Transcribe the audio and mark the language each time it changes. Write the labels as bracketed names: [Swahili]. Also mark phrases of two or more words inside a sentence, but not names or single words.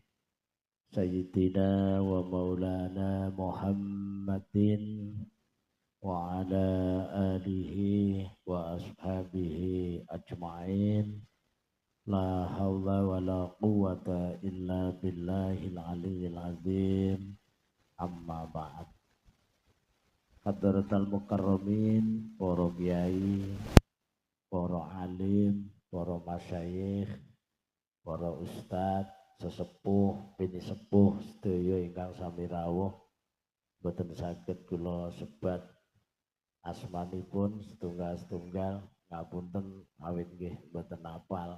[Arabic] سيدنا ومولانا محمد وعلى آله وأصحابه أجمعين. لا حول ولا قوة إلا بالله العلي العظيم. أما بعد. حضرات المكرمين, [Javanese] para kiai, para alim, para masyayikh, para ustadz, sesepuh, bini sepuh, sedaya ingkang sami rawuh, boten saged kula sebat asmanipun setunggal-setunggal, ngapunten awit nggih boten apal.